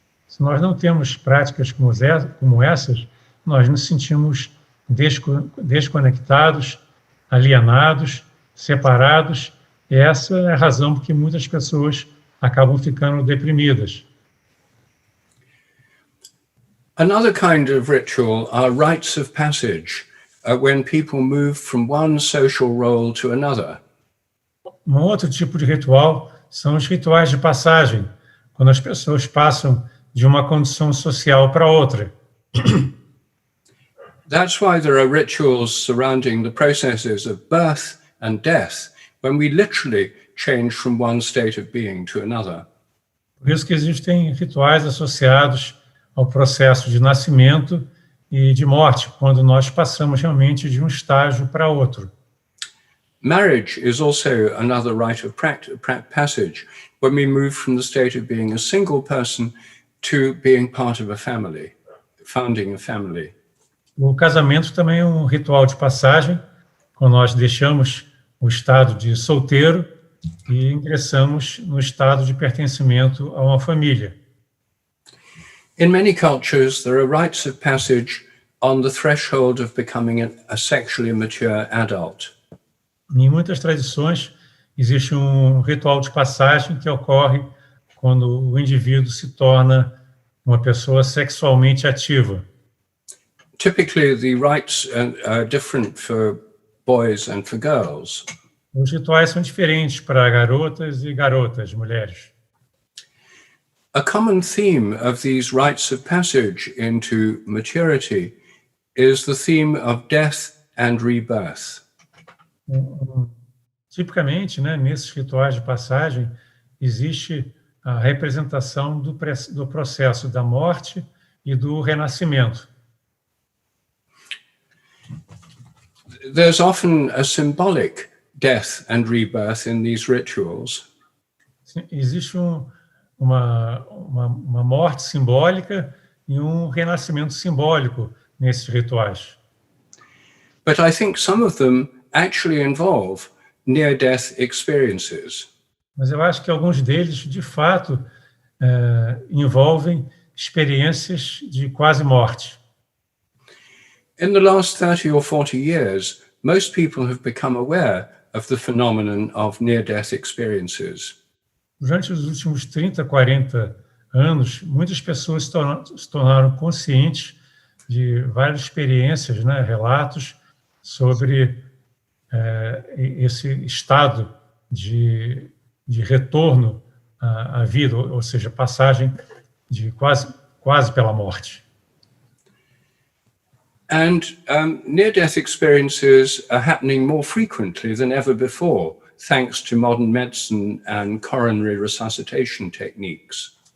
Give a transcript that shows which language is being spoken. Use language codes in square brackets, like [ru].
[pt] Se nós não temos práticas como essas, nós nos sentimos desconectados, alienados, separados, e essa é a razão por que muitas pessoas acabam ficando deprimidas. [en] Another kind of ritual are rites of passage, when people move from one social role to another. [pt] Um outro tipo de ritual são os rituais de passagem, quando as pessoas passam de uma condição social para outra. [en] That's why there are rituals surrounding the processes of birth and death, when we literally change from one state of being to another. [pt] Por isso que existem rituais associados ao processo de nascimento e de morte, quando nós passamos realmente de um estágio para outro. [en] Marriage is also another rite of passage, when we move from the state of being a single person to being part of a family, founding a family. [pt] O casamento também é um ritual de passagem, quando nós deixamos o estado de solteiro e ingressamos no estado de pertencimento a uma família. [en] In many cultures, there are rites of passage on the threshold of becoming a sexually mature adult. [pt] Em muitas tradições, existe um ritual de passagem que ocorre quando o indivíduo se torna uma pessoa sexualmente ativa. [en] Typically, the rites are different for boys and for girls. [pt] Os rituais são diferentes para garotas, mulheres. [en] A common theme of these rites of passage into maturity is the theme of death and rebirth. [pt] Tipicamente, nesses rituais de passagem, existe a representação do processo da morte e do renascimento. [en] There's often a symbolic death and rebirth in these rituals. [pt] Existe uma morte simbólica e um renascimento simbólico nesses rituais. [en] But I think some of them actually involve near-death experiences. [pt] Mas eu acho que alguns deles, de fato, envolvem experiências de quase morte. [en] In the last 30 or 40 years, most people have become aware of the phenomenon of near-death experiences. [pt] Durante os últimos 30, 40 anos, muitas pessoas se tornaram conscientes de várias experiências, né, relatos sobre esse estado de retorno à vida, ou seja, passagem de quase pela morte. [en] And near-death experiences are happening more frequently than ever before, thanks to modern medicine and coronary resuscitation techniques.